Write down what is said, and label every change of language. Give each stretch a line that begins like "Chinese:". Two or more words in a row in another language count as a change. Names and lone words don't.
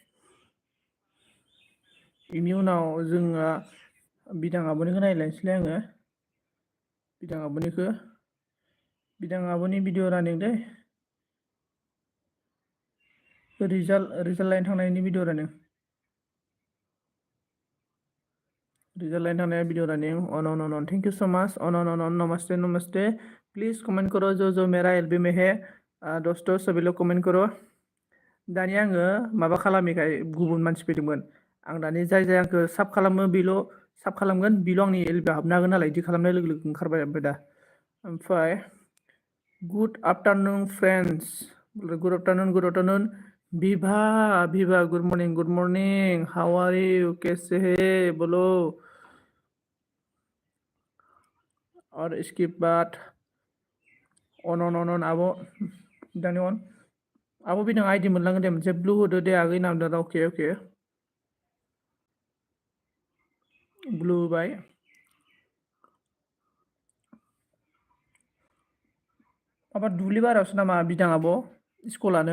Bodo: बेनि उनाव जोंहा बिदां आब'निखौ नायलायनोसैलाय आङो। बिदां आब'नि भिडिअ रानिं दै। रिजाल्ट लाइन थांनायनि भिडिअ रानिं। रिजल्ट लाइन थांनाय भिडिअ रानिं।
English: and thank you so much and
Hindi: नमस्ते नमस्ते। प्लीज कमेंट करो जो मेरा एलबी में है। दोस्तों सभी लोग कमेंट करो।
Bodo: दानि आङो माबा खालामिखाय गुबुन मानसि फैदोंमोन। आं दानि जाय आंखौ साब खालामो बेल' साब खालामगोन, बेल' आंनि एलबीआव हाबनो हागोन नालाय, बिदि खालामनाय लोगो लोगो ओंखारबाय ओमफ्राय दा।
English: ओमफ्राय good afternoon friends, good afternoon. Vibha good morning how are you,
Hindi: कैसे है बोलो। और इसके बाद
Bodo: अन आब' दानि अन आब' बिदां आइडि मोनलांगोन दे, मोनसे ब्लू होदो दे आगै नामदों। अके ब्लू होबाय। माबा दुब्लि बारियावसो नामा बिदां आब' स्कुलानो?